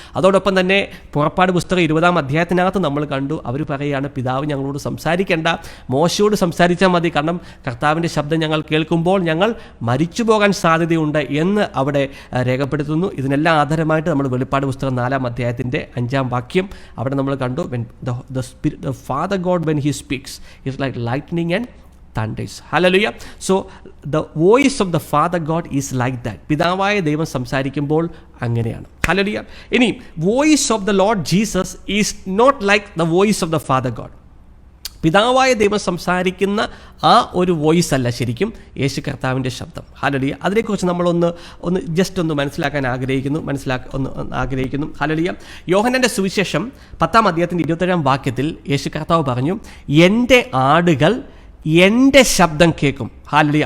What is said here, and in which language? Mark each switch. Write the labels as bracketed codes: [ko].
[ml] അതോടൊപ്പം തന്നെ പുറപ്പാട് പുസ്തകം 20-ാം അധ്യായത്തിനകത്ത് നമ്മൾ കണ്ടു, അവർ പറയുകയാണ്, പിതാവ് ഞങ്ങളോട് സംസാരിക്കേണ്ട, മോശയോട് സംസാരിച്ചാൽ മതി, കാരണം കർത്താവിൻ്റെ ശബ്ദം ഞങ്ങൾ കേൾക്കുമ്പോൾ ഞങ്ങൾ മരിച്ചു പോകാൻ സാധ്യതയുണ്ട് എന്ന് അവിടെ രേഖപ്പെടുത്തുന്നു. ഇതിനെല്ലാം ആധാരമായിട്ട് നമ്മൾ വെളിപ്പാട് പുസ്തകം 4-ാം അധ്യായത്തിൻ്റെ 5-ാം വാക്യം അവിടെ നമ്മൾ കണ്ടു. [en] the Father God, when he speaks, is like lightning and thunders. Hallelujah. So the voice of the Father God is like that. [ml] പിതാവായ ദൈവം സംസാരിക്കുമ്പോൾ അങ്ങനെയാണ്. Hallelujah. ഇനി [en] voice of the Lord Jesus is not like the voice of the Father God. [ml] പിതാവായ ദൈവം സംസാരിക്കുന്ന ആ ഒരു വോയിസ് അല്ല ശരിക്കും യേശു കർത്താവിൻ്റെ ശബ്ദം. ഹല്ലേലൂയ. അതിനെക്കുറിച്ച് നമ്മളൊന്ന് ജസ്റ്റ് ഒന്ന് മനസ്സിലാക്കാൻ ആഗ്രഹിക്കുന്നു. ഹല്ലേലൂയ. യോഹന്നാൻ്റെ സുവിശേഷം 10-ാം അധ്യായത്തിൻ്റെ 27-ാം വാക്യത്തിൽ യേശു കർത്താവ് പറഞ്ഞു, എൻ്റെ ആടുകൾ എൻ്റെ ശബ്ദം കേൾക്കും. ഹല്ലേലൂയ.